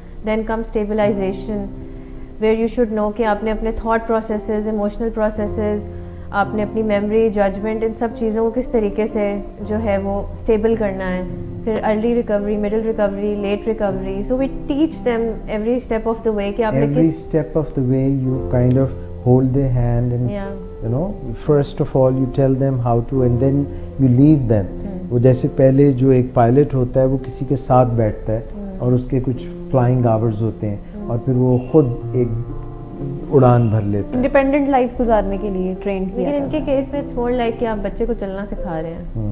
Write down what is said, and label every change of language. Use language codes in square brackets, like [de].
[en] then come stabilization, where you should know [hi] कि आपने अपने थॉट प्रोसेसेस, इमोशनल प्रोसेसेस, आपने अपनी मेमोरी, जजमेंट, इन सब चीज़ों को किस तरीके से जो है वो स्टेबल करना है. [en] फिर early recovery, middle recovery, late recovery. So we teach them every step of the way [hi] कि आपने [en] every step of the way you kind of hold their hand and you know, first of all you tell them how to and then you leave them. [hi] वो जैसे पहले जो एक pilot होता है वो किसी के साथ बैठता है और उसके कुछ फ्लाइंग आवर्स होते हैं और फिर वो खुद एक उड़ान भर लेता है, इंडिपेंडेंट लाइफ गुजारने के लिए ट्रेन किया. लेकिन इनके केस में [en] it's more like [hi] कि आप बच्चे को चलना सिखा रहे हैं